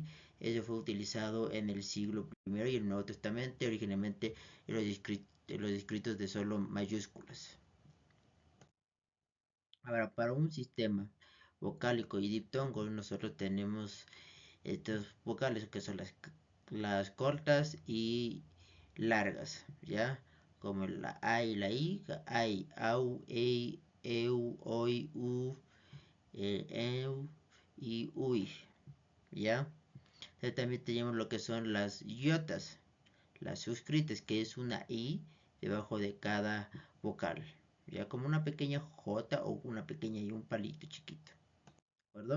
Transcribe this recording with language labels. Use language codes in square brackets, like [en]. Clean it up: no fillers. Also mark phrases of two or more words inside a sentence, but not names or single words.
[es] Eso fue utilizado en el siglo primero y el Nuevo Testamento, originalmente en los escritos de solo mayúsculas. Ahora, para un sistema vocálico y diptongo, nosotros tenemos estos vocales que son las cortas y largas, ¿ya? Como la A y la I, ai, au, ei, eu, oi, u, eu y uy, ¿ya? También tenemos lo que son las iotas, las suscritas, que es una I debajo de cada vocal, ya como una pequeña J o una pequeña I, un palito chiquito, ¿de acuerdo?